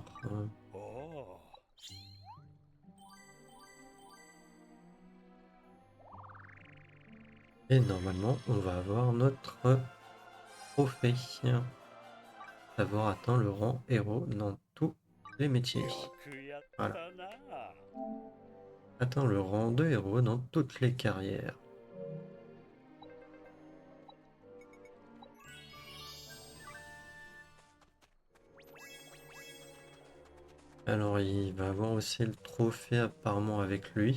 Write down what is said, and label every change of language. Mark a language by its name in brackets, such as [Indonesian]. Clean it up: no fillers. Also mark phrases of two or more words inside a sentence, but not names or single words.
[French] ああ。 Et normalement, on va avoir notre trophée. D'avoir atteint le rang héros dans tous les métiers. [Japanese] よくやっ [French] Voilà. [Japanese] たな。 [French] Atteint le rang de héros dans toutes les carrières. Alors il va avoir aussi le trophée apparemment avec lui.